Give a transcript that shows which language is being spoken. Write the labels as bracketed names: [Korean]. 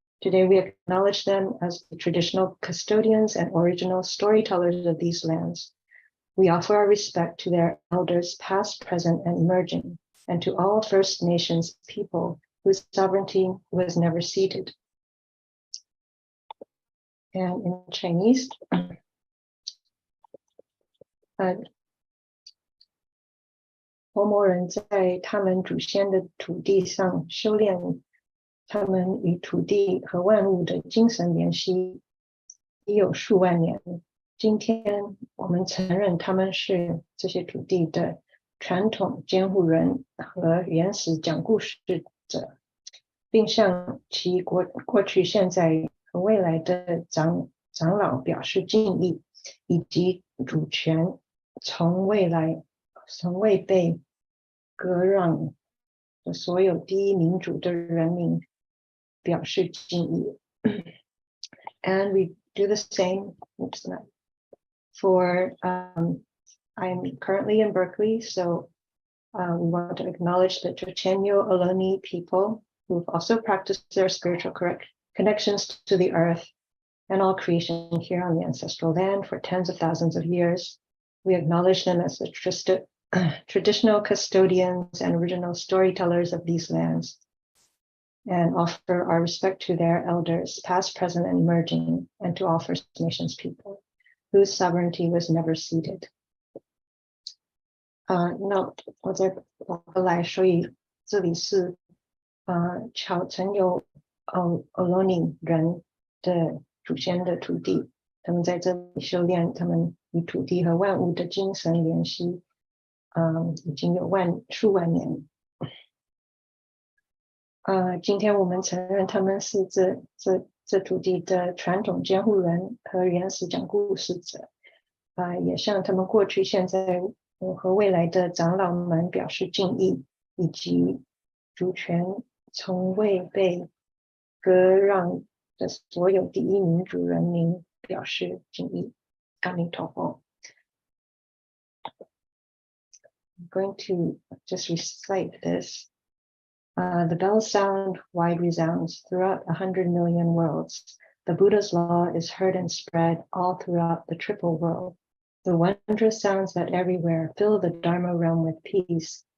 [English] Today we acknowledge them as the traditional custodians and original storytellers of these lands. We offer our respect to their elders past, present, and emerging, and to all First Nations people whose sovereignty was never ceded. And in Chinese, [Chinese] Pomo 人在他们祖先的土地上修炼他们与土地和万物的精神联系已有数万年。今天我们承认他们是这些土地的传统监护人和原始讲故事者，并向其过去、现在和未来的长老表示敬意，以及主权从未被割让的所有第一民主的人民表示敬意。 [English] And we do the same. Oops, no. For I'm currently in Berkeley, so we want to acknowledge the Chochenyo Ohlone people who've also practiced their spiritual connections to the earth and all creation here on the ancestral land for tens of thousands of years. We acknowledge them as the traditional custodians and original storytellers of these lands, and offer our respect to their elders, past, present, and emerging, and to all First Nations people whose sovereignty was never ceded. [Chinese] 那我再往回来，所以这里是巧曾有Ohlone人的祖先的土地，他们在这里修炼，他们与土地和万物的精神联系，已经有数万年。今天我们承认他们是这土地的传统监护人和原始讲故事者，也向他们过去、现在和未来的长老们表示敬意，以及主权从未被割让的所有第一民主人民表示敬意。阿弥陀佛。 [English] I'm going to just recite this. The bells sound, wide resounds throughout 100 million worlds. The Buddha's law is heard and spread all throughout the triple world. The wondrous sounds that everywhere fill the Dharma realm with peace.